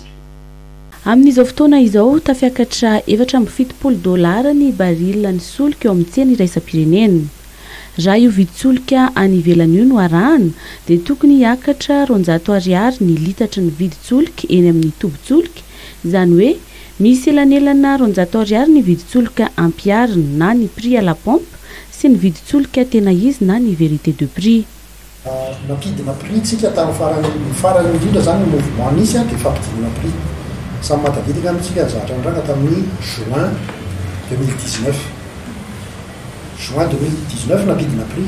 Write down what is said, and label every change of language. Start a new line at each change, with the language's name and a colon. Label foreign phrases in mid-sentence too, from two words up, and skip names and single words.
Malagasy: Amin'izao fotoana izao tafiakatra $770 ny baril ny solika eo amin'ny tsena iraisam-pirenena. raha io viditsolika any ivelany io no arahana dia tokony hiakatra 200 ariary ny litatry ny viditsolika eny amin'ny tobitsolika, izany hoe misy elanelana 200 ariary ny viditsolika ampiarina na ny
French: prix à la pompe
Malagasy: sy ny viditsolika tena izy na ny
French: vérité de prix.
Malagasy: Nampidina prix tsika tamin'ny farany indrindra zany ny mouvement nisy dia fampidina prix samy matavitika amintsika zatra ndraka tamin'ny juin 2019. Juin 2019 nampidina prix.